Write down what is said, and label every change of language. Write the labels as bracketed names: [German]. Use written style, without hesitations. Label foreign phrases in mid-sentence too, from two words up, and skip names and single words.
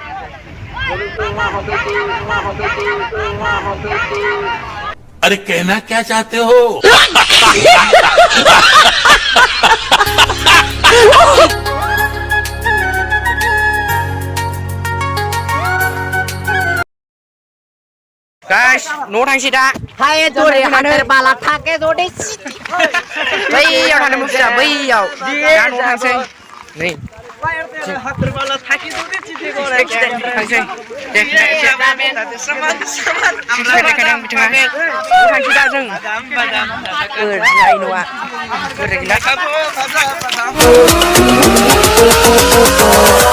[Hindi] अरे कहना क्या चाहते हो [Bodo] guys न' थांसै दा Hai dore hater bala thake dore. बैयाव थांनो मोनथिया बैयाव दा न' थांसै नै हातरबाला थाखि दरे चिथे गरे थांसै दे देखायदों बिथाङा थांसै दा जों ओरैहाय न'आ ओरै गैला